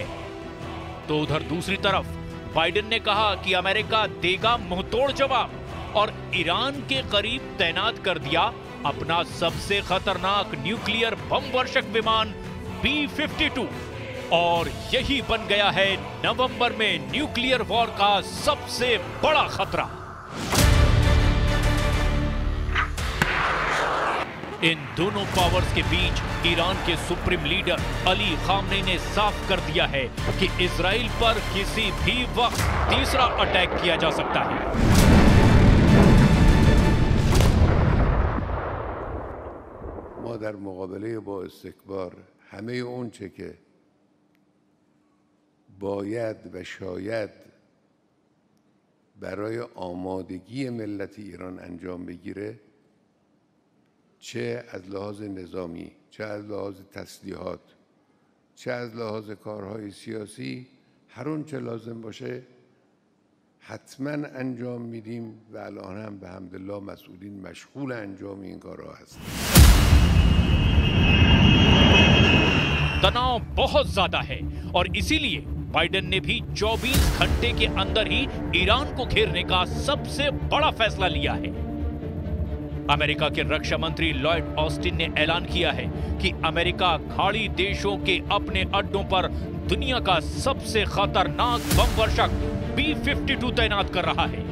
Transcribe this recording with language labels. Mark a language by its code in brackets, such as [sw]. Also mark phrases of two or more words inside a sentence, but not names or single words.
[hi] तो उधर दूसरी तरफ बाइडेन ने कहा कि अमेरिका देगा मुंहतोड़ जवाब और ईरान के करीब तैनात कर दिया अपना सबसे खतरनाक न्यूक्लियर बम वर्षक विमान B-52 और यही बन गया है नवंबर में [en] nuclear war [hi] का सबसे बड़ा खतरा। इन दोनों पावर्स के बीच ईरान के [en] supreme leader [hi] अली खामनेई ने साफ कर दिया है कि इजराइल पर किसी भी वक्त तीसरा अटैक किया जा सकता है। [fa] ما در مقابله با استکبار همه اون چه که باید و شاید برای آمادگی ملت ایران انجام بگیره، چه از لحاظ نظامی، چه از لحاظ تسلیحات، چه از لحاظ کارهای سیاسی، هر اون چه لازم باشه حتما انجام میدیم و الان هم به حمدالله مسئولین مشغول انجام این کارها هستند. [hi] तनाव बहुत ज्यादा है और इसीलिए बाइडेन ने भी 24 घंटे के अंदर ही ईरान को घेरने का सबसे बड़ा फैसला लिया है। अमेरिका के रक्षा मंत्री लॉयड ऑस्टिन ने ऐलान किया है कि अमेरिका खाड़ी देशों के अपने अड्डों पर दुनिया का सबसे खतरनाक बम वर्षक B-52 तैनात कर रहा है।